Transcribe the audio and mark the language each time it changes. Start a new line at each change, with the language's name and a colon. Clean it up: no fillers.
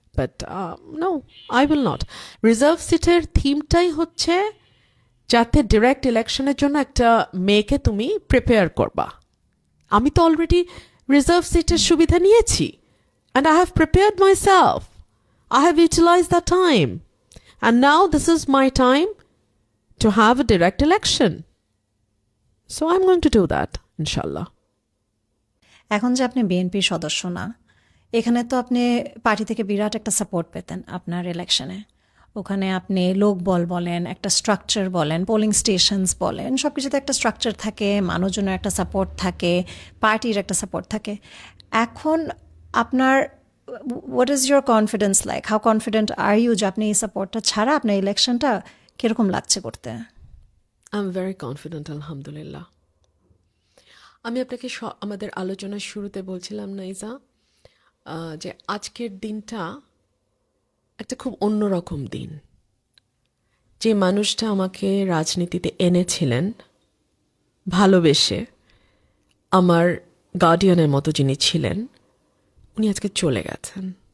English: But no, I will not.
Bangla: Reserve সিটের থিমটাই হচ্ছে যাতে ডিরেক্ট ইলেকশনের জন্য একটা মেয়েকে তুমি প্রিপেয়ার করবা। আমি তো অলরেডি রিজার্ভ সিটের সুবিধা নিয়েছি,
English: And I have prepared myself. I have utilized that time. And now this is my time to have a direct election. So I'm going to do that, inshallah.
Bangla: এখন যে আপনি বিএনপির সদস্য না, এখানে তো আপনি পার্টি থেকে বিরাট একটা সাপোর্ট পেতেন আপনার ইলেকশনে। ওখানে আপনি লোকবল বলেন, একটা স্ট্রাকচার বলেন, পোলিং স্টেশনস বলেন, সব কিছুতে একটা স্ট্রাকচার থাকে, মানুষজনের একটা সাপোর্ট থাকে, পার্টির একটা সাপোর্ট থাকে। এখন আপনার
English: what is your confidence like? How confident are you
Bangla: যে আপনি এই সাপোর্টটা ছাড়া আপনার ইলেকশনটা কিরকম লাগছে করতে?
English: I'm very confident, alhamdulillah.
Bangla: আমি আপনাকে আমাদের আলোচনার শুরুতে বলছিলাম নাইজা, যে আজকের দিনটা একটা খুব অন্যরকম দিন। যে মানুষটা আমাকে রাজনীতিতে এনেছিলেন ভালোবেসে, আমার গার্ডিয়ানের মতো যিনি ছিলেন, উনি আজকে চলে গেছেন।